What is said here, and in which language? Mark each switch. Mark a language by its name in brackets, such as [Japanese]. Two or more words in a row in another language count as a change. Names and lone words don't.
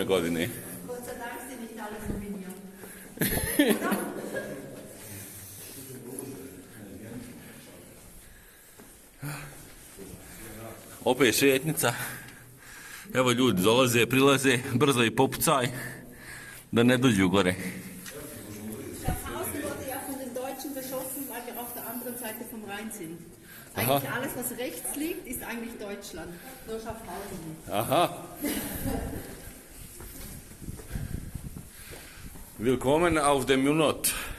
[Croatian] godine. Opet šetnica. Evo ljudi dolaze, prilaze, brzo i popucaj, da ne dođu gore. [German] Schaffhausen wurde ja von den Deutschen beschossen, weil wir auf der anderen Seite vom Rhein sind. Eigentlich alles, was rechts liegt, ist eigentlich Deutschland. Nur Schaffhausen nicht. Aha. Willkommen auf dem Munot.